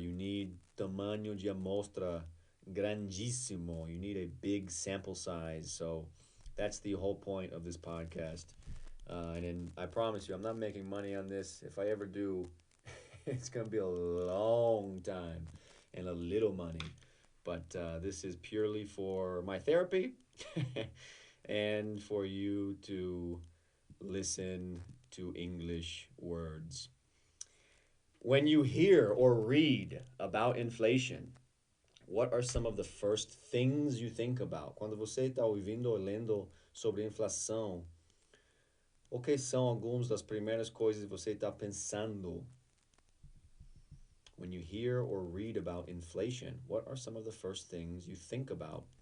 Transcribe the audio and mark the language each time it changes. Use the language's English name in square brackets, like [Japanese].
[English] You need [Portuguese] tamanho de amostra grandíssimo. [English] You need a big sample size. So that's the whole point of this podcast. And then I promise you, I'm not making money on this. If I ever do, it's going to be a long time and a little money. But this is purely for my therapy and for you to listen to English words. When you hear or read about inflation, what are some of the first things you think about? [Portuguese] Quando você está ouvindo ou lendo sobre inflação, o que são algumas das primeiras coisas que você está pensando? [English] When you hear or read about inflation, what are some of the first things you think about?